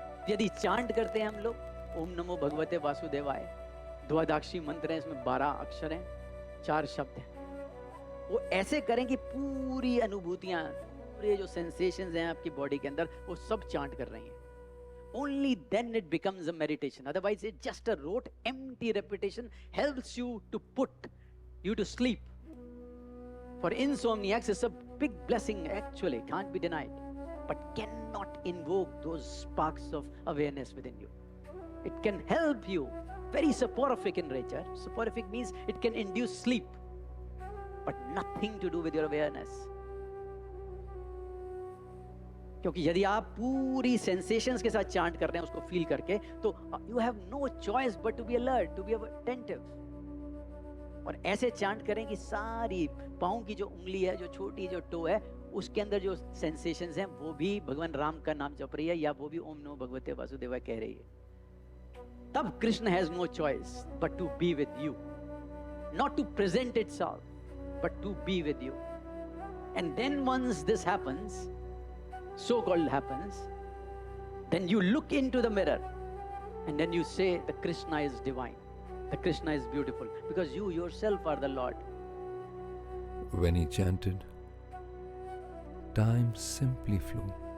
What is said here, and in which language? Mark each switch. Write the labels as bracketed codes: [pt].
[hi] यदि चांट करते हैं हम लोग ओम नमो भगवते वासुदेवाय, द्वादशी मंत्र है, इसमें 12 अक्षर हैं, 4 शब्द हैं, वो ऐसे करें कि पूरी अनुभूतियां, पूरे जो सेंसेशंस हैं आपकी बॉडी के अंदर, वो सब चांट कर रही हैं. [en] Only then it becomes a meditation. Otherwise it's just a rote empty repetition, helps you to put you to sleep. For insomniacs it's a big blessing, actually, can't be denied, but cannot invoke those sparks of awareness within you. It can help you, very soporific in nature. Soporific means it can induce sleep, but nothing to do with your awareness. [hi] क्योंकि यदि आप पूरी sensations के साथ chant कर रहे हैं उसको फील करके, तो [en] You have no choice but to be alert, to be attentive. [hi] और ऐसे चांट करें कि सारी पाँव की जो उंगली है, जो छोटी जो टो है, उसके अंदर जो सेंसेशंस हैं वो भी भगवान राम का नाम जप रही है, या वो भी ओम नमो भगवते वासुदेवाय कह रही है. तब [en] Krishna has no choice but to be with you, not to present itself but to be with you. And then once this happens, so-called happens, then you look into the mirror and then you say the Krishna is divine, the Krishna is beautiful, because you yourself are the Lord. When he chanted, time simply flew.